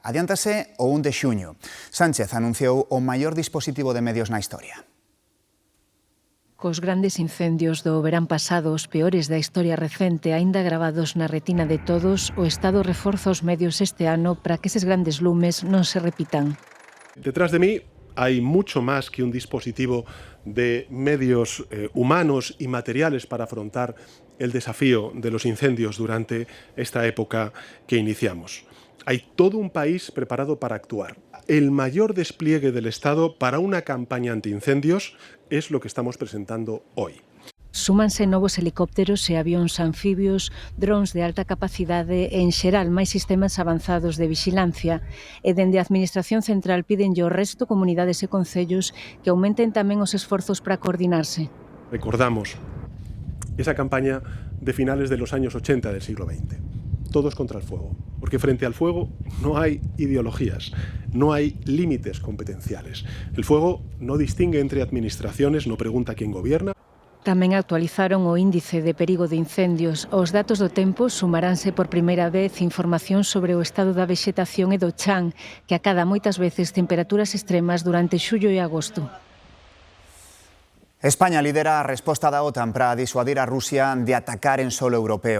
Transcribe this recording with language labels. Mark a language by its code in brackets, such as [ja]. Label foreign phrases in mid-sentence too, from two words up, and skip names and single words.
[gl] Adiántase o 1 de xuño. Sánchez anunciou o maior dispositivo de medios na historia. Cos grandes incendios do verán pasado, os peores da historia recente, aínda gravados na retina de todos, o Estado reforza os medios este ano para que eses grandes lumes non se repitan. [es] Detrás de mí hay mucho más que un dispositivo de medios humanos y materiales para afrontar el desafío de los incendios durante esta época que iniciamos. Hay todo un país preparado para actuar. El mayor despliegue del Estado para una campaña antiincendios es lo que estamos presentando hoy. [gl] Súmanse novos helicópteros e avións anfibios, drons de alta capacidade e, en xeral, máis sistemas avanzados de vixilancia. E dende a Administración Central pídenlle ao resto comunidades e concellos que aumenten tamén os esforzos para coordinarse. [es] Recordamos esa campaña de finales de los años 80 del siglo XX. Todos contra el fuego, porque frente al fuego no hay ideologías, no hay límites competenciales. El fuego no distingue entre administraciones, no pregunta quién gobierna. [gl] Tamén actualizaron o índice de perigo de incendios. Aos datos do tempo sumaránse por primeira vez información sobre o estado da vexetación e do chan, que acada moitas veces temperaturas extremas durante xullo e agosto. España lidera a resposta da OTAN para disuadir a Rusia de atacar en solo europeo.